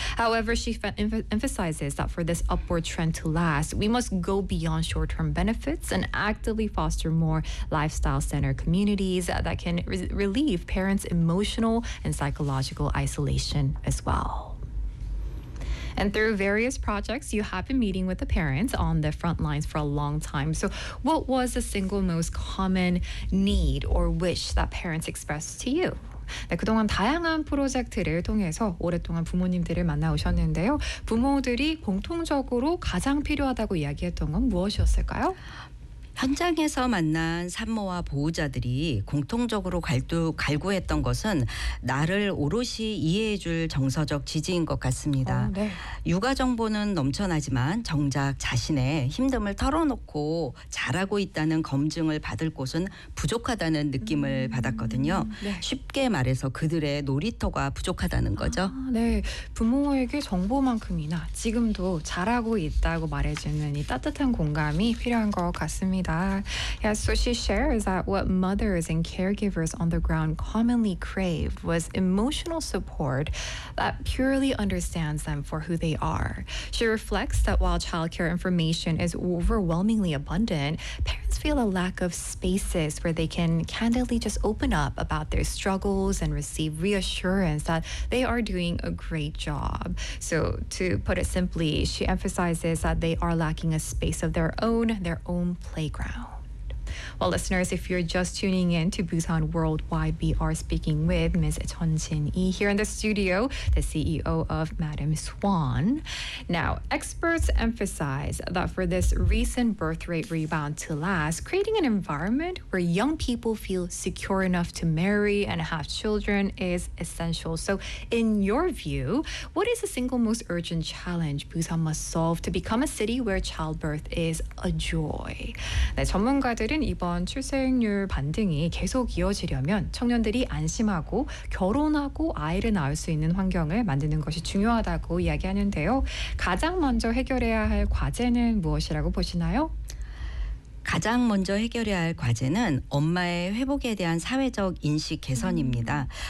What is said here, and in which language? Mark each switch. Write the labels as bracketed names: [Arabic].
[English] However, she emphasizes that for this upward trend to last, we must go beyond short-term benefits and actively foster more lifestyle-centered communities that can relieve parents' emotional and psychological isolation as well. And through various projects, you have been meeting with the parents on the front lines for a long time. So what was the single most common need or wish that parents expressed to you? [Korean] 네, 그동안 다양한 프로젝트를 통해서 오랫동안 부모님들을 만나오셨는데요. 부모들이 공통적으로 가장 필요하다고 이야기했던 건 무엇이었을까요? 현장에서 만난 산모와 보호자들이 공통적으로 갈구했던 것은 나를 오롯이 이해해줄 정서적 지지인 것 같습니다. 육아 정보는 넘쳐나지만 정작 자신의 힘듦을 털어놓고 잘하고 있다는 검증을 받을 곳은 부족하다는 느낌을 받았거든요. 쉽게 말해서 그들의 놀이터가 부족하다는 거죠. 부모에게 정보만큼이나 지금도 잘하고 있다고 말해주는 이 따뜻한 공감이 필요한 것 같습니다. [English] Yeah, so she shares that what mothers and caregivers on the ground commonly craved was emotional support that purely understands them for who they are. She reflects that while childcare information is overwhelmingly abundant, parents feel a lack of spaces where they can candidly just open up about their struggles and receive reassurance that they are doing a great job. So to put it simply, she emphasizes that they are lacking a space of their own place. Well, listeners, if you're just tuning in to Busan Worldwide, we are speaking with Ms. Chun Jin-yi here in the studio, the CEO of Madam Swan. Now, experts emphasize that for this recent birth rate rebound to last, creating an environment where young people feel secure enough to marry and have children is essential. So in your view, what is the single most urgent challenge Busan must solve to become a city where childbirth is a joy? [Korean] 네, 전문가들은 이번 출생률 반등이 계속 이어지려면 청년들이 안심하고 결혼하고 아이를 낳을 수 있는 환경을 만드는 것이 중요하다고 이야기하는데요. 가장 먼저 해결해야 할 과제는 무엇이라고 보시나요? 가장 먼저 해결해야 할 과제는 엄마의 회복에 대한 사회적 인식 개선입니다.